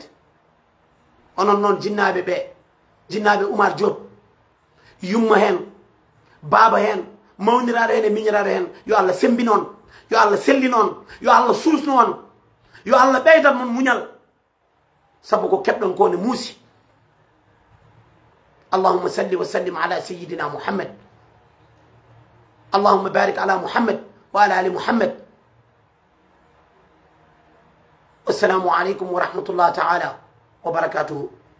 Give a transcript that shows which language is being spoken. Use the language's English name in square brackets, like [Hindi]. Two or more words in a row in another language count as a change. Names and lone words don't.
[Fula] Onon non jinnaɓe ɓe jinnaɓe Oumar Diop yumma hen baba hen mawniraɗo hen e miñiraɗo hen yo Allah sembi noon yo Allah selli noon yo Allah suusno on yo Allah ɓeydan mon muñal sabu ko keɓɗon ko ne muusi. [Arabic] اللهم صل وسلم على سيدنا محمد. اللهم بارك على محمد وعلى آل محمد. السلام عليكم ورحمة الله تعالى وبركاته.